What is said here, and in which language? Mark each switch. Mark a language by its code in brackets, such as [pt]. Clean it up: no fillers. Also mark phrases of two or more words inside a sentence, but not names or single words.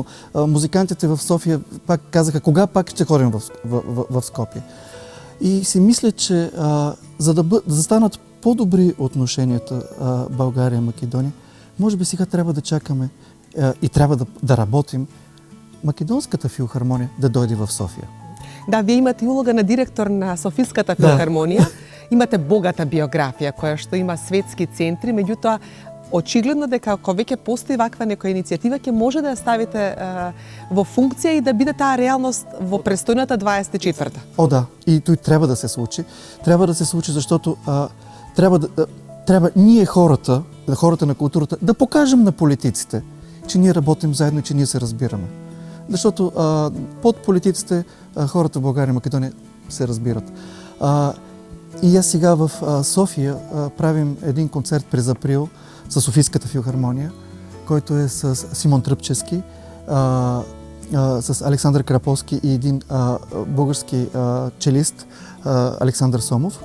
[bg] Музикантите в София пак казаха, кога пак ще ходим в Скопие. И си мисля, че за да станат по-добри отношенията България и Македония, може би сега трябва да чакаме и трябва да работим Македонската филхармония да дойде в София. [mk] Да, вие имате улога на директор на Софиската филхармонија. Имате богата биографија која што има светски центри, меѓутоа очигледно дека ако веќе постои ваква некоја иницијатива, ќе може да ја ставите во функција и да биде таа реалност во престојната 24-та. О, да. И тој треба да се случи. [bg] Трябва да се случи, защото трябва ние хората на културата, да покажем на политиците, че ние работим заедно и че ние се разбираме. Защото под политиците хората в България и Македония се разбират. И аз сега в София правим един концерт през април с Софийската филхармония, който е с Симон Тръпчевски, с Александър Краповски и един български челист Александър Сомов.